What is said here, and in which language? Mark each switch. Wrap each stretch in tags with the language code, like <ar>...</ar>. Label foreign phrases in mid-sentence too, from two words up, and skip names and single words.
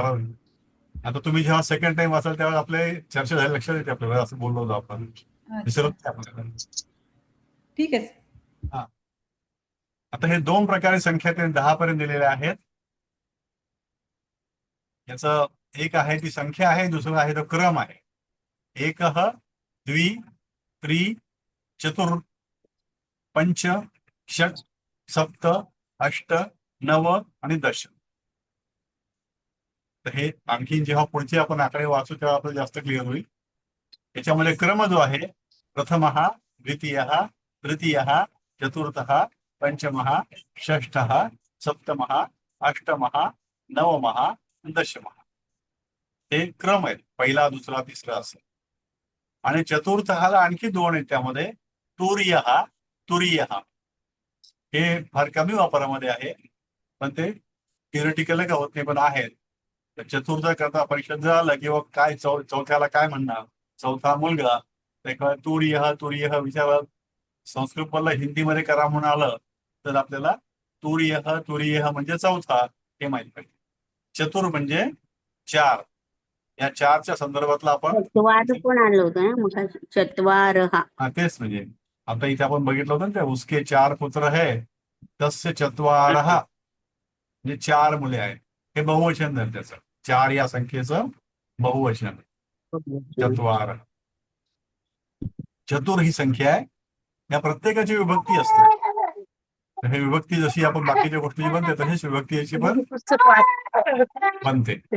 <mr>आता तुम्ही जेव्हा</mr> <en>second time</en> <mr>वाचाल तेव्हा आपले चर्चा झाली, लक्षात येते आपल्याला, असं बोललो होतो आपण, अच्छा, विसरत नाही आपल्याला. ठीक आहे. हा, आता हे दोन प्रकारे संख्या ते 10 पर्यंत दिलेले आहेत. याचं एक आहे ती संख्या आहे, दुसरं आहे तो क्रम आहे.</mr> <sa>एक द्वि त्रि चतुर पंच षट सप्त अष्ट नव आणि दश.</sa> <mr>तर हे आणखी जेव्हा पुढचे आपण आकडे वाचू तेव्हा आपलं जास्त क्लिअर होईल. याच्यामध्ये क्रम जो आहे,</mr> <sa>प्रथम द्वितीय तृतीय चतुर्थ पंचम षष्ठ सप्तम अष्टम नवम दशम,</sa> <mr>हे क्रम आहेत, पहिला दुसरा तिसरा असं. आणि चतुर्थाला आणखी दोन आहेत त्यामध्ये, तुर्य तुरीय, हे फार कमी वापरामध्ये आहे, पण ते थिअरिटिकल का होत नाही पण आहेत. तर चतुर्थ करता परीक्षेत जर आलं किंवा काय चौथ्याला काय म्हणणार, चौथा मुलगा, तुर्य विचार संस्कृत मधलं हिंदीमध्ये करा म्हणून आलं तर आपल्याला तुर्य म्हणजे चौथा हे माहित पाहिजे. चतुर म्हणजे चार, या चारच्या संदर्भातला आपण चत्वार पण आलं होतं ना मग, चत्वार हा. तेच म्हणजे आता इथे आपण बघितलं होतं ना,</mr> <hi>उसके 4 पुत्र है</hi> <sa>तस्य चत्वारः,</sa> <mr>म्हणजे 4 मुले आहेत. हे बहुवचन झालं त्याचं, 4 या संख्येचं बहुवचन चत्वार. चतुर ही संख्या आहे, या प्रत्येकाची विभक्ती असते. तर हे विभक्ती जशी आपण बाकीच्या गोष्टीची बनते तशीच विभक्ती याची पण बनते.</mr>